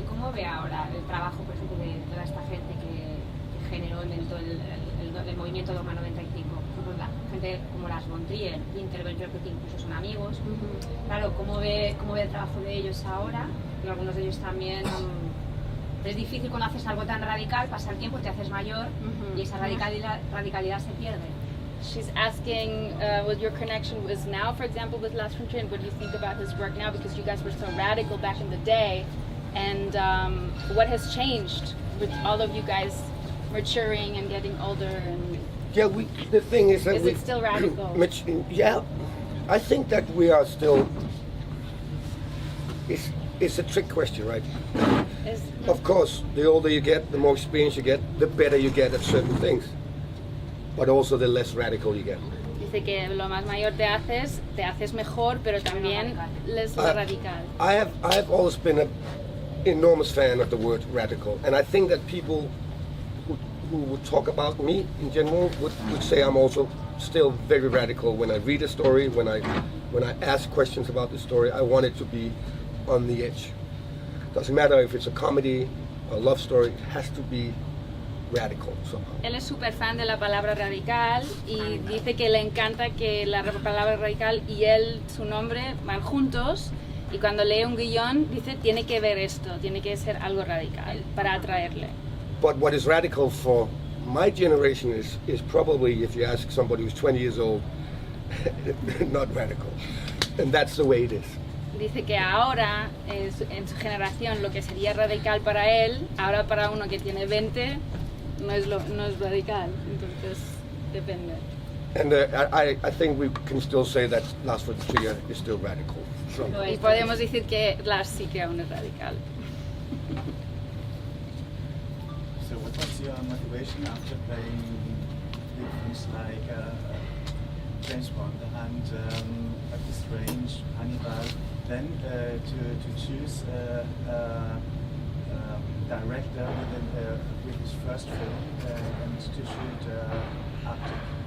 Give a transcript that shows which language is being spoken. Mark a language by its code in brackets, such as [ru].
[es] ¿Y cómo ve ahora el trabajo, por ejemplo, de toda esta gente que generó, inventó el movimiento Dogma 95? La gente como Lars von Trier, Winterberg, yo creo que incluso son amigos. Claro, ¿cómo ve el trabajo de ellos ahora? Y algunos de ellos también. Es difícil cuando haces algo tan radical, pasa el tiempo, te haces mayor, y esa radicalidad se pierde. [en] She's asking what your connection is now, for example, with Lars von Trier, and what do you think about his work now, because you guys were so radical back in the day, and what has changed with all of you guys maturing and getting older? And yeah, the thing is that it still radical? Yeah, I think that we are still. It's a trick question, right? Of course, the older you get, the more experience you get, the better you get at certain things, but also the less radical you get. [es] Dice que lo más mayor te haces mejor, pero también [en] less radical. I have always been an enormous fan of the word radical, and I think that people who would talk about me in general would say I'm also still very radical when I read a story, when I when I ask questions about the story, I want it to be on the edge. Doesn't matter if it's a comedy or a love story, it has to be radical somehow. [es] Él es súper fan de la palabra radical y dice que le encanta que la palabra radical y él, su nombre, van juntos, y cuando lee un guión dice tiene que ver esto, tiene que ser algo radical para atraerle. [en] But what is radical for my generation is probably, if you ask somebody who's 20 years old, not radical. And that's the way it is. [es] Dice que ahora, en su generación, lo que sería radical para él, ahora para uno que tiene 20, no es radical. Entonces, depende. [en] And I think we can still say that Lars von Trier is still radical. So, [es] Y podemos decir que Lars sí que aún es radical. [en] So what was your motivation after playing big films like James Bond and Doctor Strange, Hannibal, then to choose a director with his first film and to shoot Arctic?